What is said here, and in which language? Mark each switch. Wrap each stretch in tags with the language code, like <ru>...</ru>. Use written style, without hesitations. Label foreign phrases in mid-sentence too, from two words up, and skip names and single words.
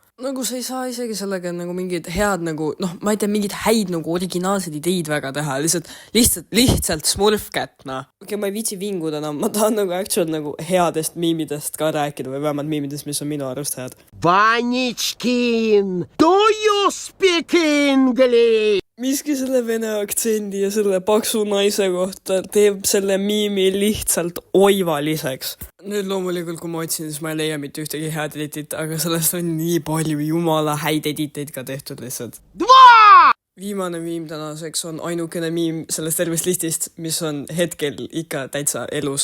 <et>Sa ei saa isegi sellega mingid head, ma ei tea, mingid häid originaalsed ideid väga teha. Lihtsalt Smurfcat, Okei, ma ei viitsi vinguda, ma tahan headest miimidest ka rääkida või vähemalt miimidest, mis on minu arust head. Vanichkin,</et> <en>do you speak English?</en> <et>Miski selle vene aktsendi ja selle paksu naise kohta teeb selle miimi lihtsalt oivaliseks. Nüüd loomulikult, kui ma otsin, siis ma ei leia mitte ühtegi head editit, aga sellest on nii palju jumala häid editeid ka tehtud lihtsalt. Viimane miim tänaseks on ainukene miim sellest tervest listist, mis on hetkel ikka täitsa elus.</et>